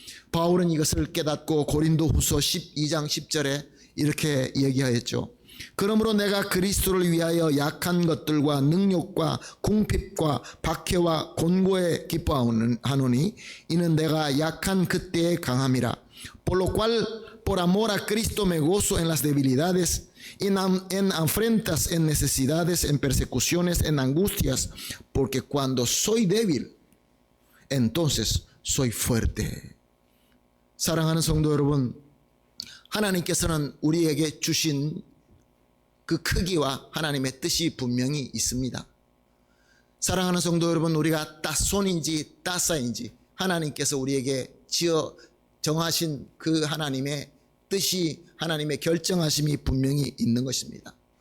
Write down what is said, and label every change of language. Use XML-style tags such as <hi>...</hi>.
<ko>바울은 이것을 깨닫고 고린도후서 12장 10절에 이렇게 얘기하였죠. 그러므로 내가 그리스도를 위하여 약한 것들과 능욕과 궁핍과 박해와 곤고에 기뻐하노니 이는 내가 약한 그때에 강함이라.</ko> <es>Por lo cual por amor a Cristo me gozo en las debilidades, en afrentas, en necesidades, en persecuciones, en angustias, porque cuando soy débil, entonces soy fuerte.</es> <ko>사랑하는 성도 여러분, 하나님께서는 우리에게 주신 그 크기와 하나님의 뜻이 분명히 있습니다. 사랑하는 성도 여러분, 우리가 따손인지 따사인지 하나님께서 우리에게 지어 정하신 그 하나님의 뜻이, 하나님의 결정하심이 분명히 있는 것입니다.</ko>